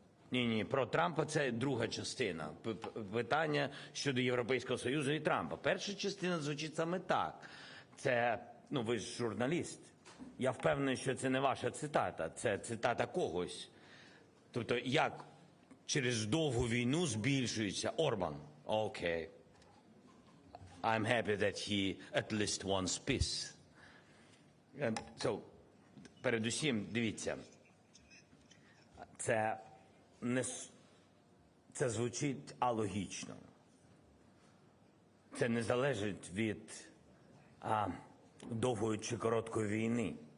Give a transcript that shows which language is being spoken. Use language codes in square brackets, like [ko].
[uk] Ні, про Трампа це друга частина. Питання щодо Європейського Союзу і Трампа. Перша частина звучить саме так. Це, ви ж журналіст. Я впевнений, що це не ваша цитата, це цитата когось. Тобто, як через довгу війну збільшується Орбан? Окей. [en] I'm happy that he at least wants peace. [uk] So, передусім, дивіться, це звучить алогічно. Це не залежить від довгої чи короткої війни.